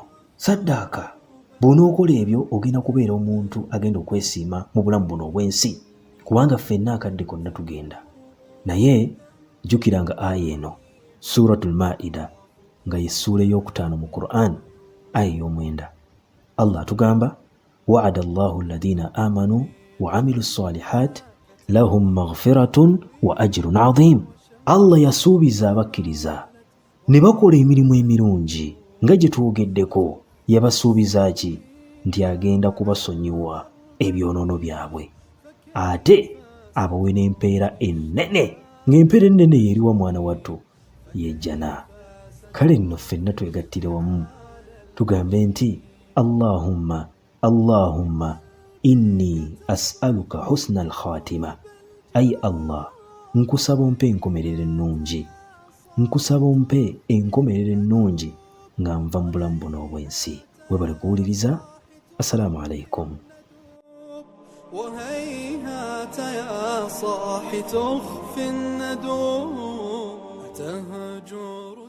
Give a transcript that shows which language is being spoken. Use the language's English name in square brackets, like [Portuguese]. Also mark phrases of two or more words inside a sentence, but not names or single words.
[Ganda] Saddaaka, bw'onookola ebyo ogenda kubeera omuntu agenda okwesiima mu bulamu buno obw'ensi, kubanga ffenna akadde konna tugenda. Naye jjukira nga aya eno Suratul Maida nga y'essuula ey'okutaano mu Qur'an aya ey'omwenda, Allah atugamba [Arabic] وعد الله الذين آمنوا وعملوا الصالحات لهم مغفرة وأجر عظيم. [Ganda] Allah yasuubiza abakkiriza ne bakola emirimu emirungi nga gye twogeddeko. Yabasuubiza ki? Nti agenda kubasonyiwa ebyonoono byabwe ate abawe n'empeera ennene, ng'empeera ennene yeriwa mwana wattu yejjana. Kale nno ffenna twegattire wamu tugambe nti [Arabic] اللهم إني أسألك حسن الخاتمة. [Ganda] Ayi Allah, nkusaba ompe enkomerero ennungi, nkusaba ompe enkomerero ennungi nga nva mu bulamu buno obw'ensi. Webale kuwuliriza. [Arabic] السلام عليكم. وهيهات يا صاحي تخفي الندوم تهجو